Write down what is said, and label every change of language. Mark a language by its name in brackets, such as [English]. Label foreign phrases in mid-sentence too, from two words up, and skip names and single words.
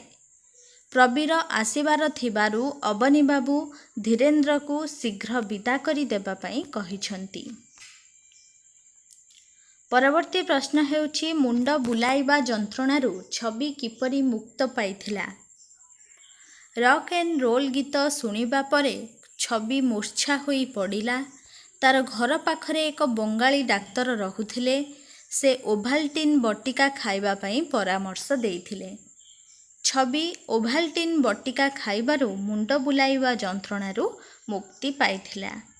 [Odia] ପ୍ରବୀର ଆସିବାର ଥିବାରୁ ଅବନୀ ବାବୁ ଧୀରେନ୍ଦ୍ର କୁ ଶୀଘ୍ର ବିଦା କରି ଦେବା ପାଇଁ କହିଛନ୍ତି। ପରବର୍ତ୍ତୀ ପ୍ରଶ୍ନ ହେଉଛି ମୁଣ୍ଡ ବୁଲାଇବା ଯନ୍ତ୍ରଣାରୁ ଛବି କିପରି ମୁକ୍ତ ପାଇଥିଲା। [English] rock and roll [Odia] ଗୀତ ଶୁଣିବା ପରେ ଛବି ମୂର୍ଚ୍ଛା ହୋଇ ପଡ଼ିଲା। ତାର ଘର ପାଖରେ ଏକ ବଙ୍ଗାଳୀ ଡାକ୍ତର ରହୁଥିଲେ। ସେ ଓଭାଲ୍ଟିନ ବଟିକା ଖାଇବା ପାଇଁ ପରାମର୍ଶ ଦେଇଥିଲେ। ଛବି ଓଭାଲ୍ଟିନ ବଟିକା ଖାଇବାରୁ ମୁଣ୍ଡ ବୁଲାଇବା ଯନ୍ତ୍ରଣାରୁ ମୁକ୍ତି ପାଇଥିଲା।